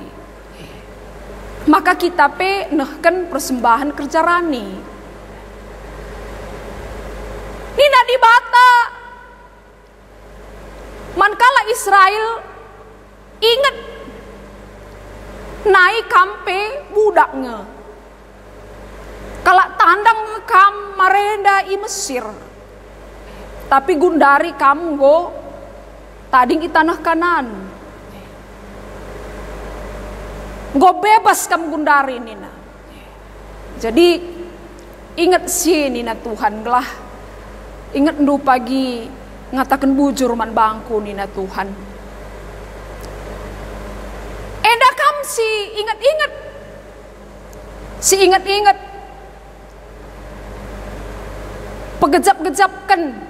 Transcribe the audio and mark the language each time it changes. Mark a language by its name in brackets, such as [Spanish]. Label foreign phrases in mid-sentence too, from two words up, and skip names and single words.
[Batak Karo] Maka kita nehken persembahan kerja rani. Nina di bata mankala Israel ingat naik kampe budaknya. Kalau tandang kam marenda i Mesir. Tapi gundari kam go tading i tanah Kanan. Go bebas kamu gundari nina. Jadi ingat sih nina Tuhan gelah. Ingat ndu pagi ngatakan bujur man bangku nina Tuhan. Enda kam si ingat-ingat. Si ingat-ingat. Pegejap-gejapkan.